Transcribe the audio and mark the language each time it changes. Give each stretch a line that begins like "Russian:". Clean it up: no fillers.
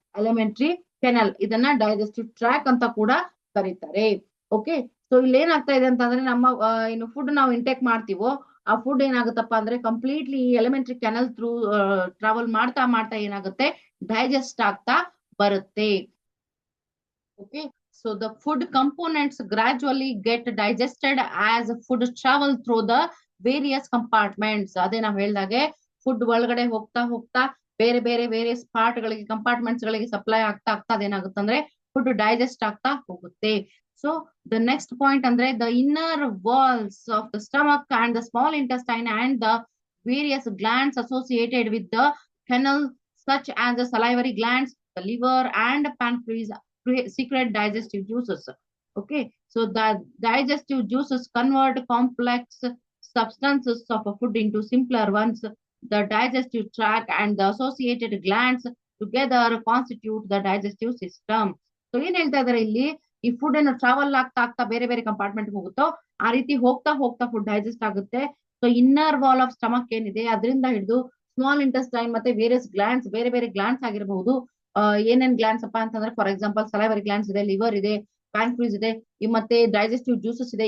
Kannada: Elementary kennel. ಇದನ್ನ digestive track ಅಂತ ಕೂಡ ಕರೀತಾರೆ. ಓಕೆ, ಸೊ ಇಲ್ಲಿ ಏನಾಗ್ತಾ ಇದೆ ಅಂತಂದ್ರೆ ನಮ್ಮ ಏನು ಫುಡ್ ನಾವು ಇಂಟೇಕ್ ಮಾಡ್ತೀವೋ ಆ ಫುಡ್ ಏನಾಗುತ್ತಪ್ಪ ಅಂದ್ರೆ completely elementary kennel through travel ಮಾಡ್ತಾ ಮಾಡ್ತಾ ಏನಾಗುತ್ತೆ ಡೈಜೆಸ್ಟ್ ಆಗ್ತಾ ಬರುತ್ತೆ.
English: Okay, so the food components gradually get digested as food travel through the various compartments.
Kannada: ಅದೇ ನಾವು ಹೇಳ್ದಾಗೆ ಫುಡ್ ಒಳಗಡೆ ಹೋಗ್ತಾ ಹೋಗ್ತಾ ಬೇರೆ ಬೇರೆ ವೇರಿಯಸ್ ಪಾರ್ಟ್ ಗಳಿಗೆ ಕಂಪಾರ್ಟ್ಮೆಂಟ್ಸ್ ಗಳಿಗೆ ಸಪ್ಲೈ ಆಗ್ತಾ ಆಗ್ತಾ ಅದೇನಾಗುತ್ತೆ ಅಂದ್ರೆ ಫುಡ್ ಡೈಜೆಸ್ಟ್ ಆಗ್ತಾ ಹೋಗುತ್ತೆ.
English: So the next point ಅಂದ್ರೆ the inner walls of the stomach and the small intestine and the various glands associated with the canal such as the salivary glands, the liver and pancreas secret digestive juices. Okay, so the digestive juices convert complex substances of a food into simpler ones. The digestive tract and the associated glands together constitute the digestive system.
Kannada: So ಏನ್ ಹೇಳ್ತಾ ಇದಾರೆ ಇಲ್ಲಿ, ಈ food ಅನ್ನು travel ಆಗ್ತಾ ಆಗ್ತಾ ಬೇರೆ ಬೇರೆ ಕಂಪಾರ್ಟ್ಮೆಂಟ್ ಹೋಗುತ್ತೋ ಆ ರೀತಿ ಹೋಗ್ತಾ ಹೋಗ್ತಾ ಫುಡ್ ಡೈಜೆಸ್ಟ್ ಆಗುತ್ತೆ. So inner wall of stomach ಏನಿದೆ ಅದರಿಂದ ಹಿಡಿದು ಸ್ಮಾಲ್ ಇಂಟೆಸ್ಟೈನ್ ಮತ್ತೆ ವೇರಿಯಸ್ ಗ್ಲ್ಯಾಂಡ್ಸ್, ಬೇರೆ ಬೇರೆ ಗ್ಲ್ಯಾಂಡ್ಸ್ ಆಗಿರಬಹುದು. ಏನೇನ್ ಗ್ಲ್ಯಾಂಡ್ಸ್ ಅಪ್ಪ ಅಂತಂದ್ರೆ ಫಾರ್ ಎಕ್ಸಾಂಪಲ್ ಸಲೈವರಿ ಗ್ಲ್ಯಾಂಡ್ಸ್ ಇದೆ, ಲಿವರ್ ಇದೆ, ಪ್ಯಾನ್ಕ್ರೀಸ್ ಇದೆ, ಮತ್ತೆ ಡೈಜೆಸ್ಟಿವ್ ಜ್ಯೂಸಸ್ ಇದೆ.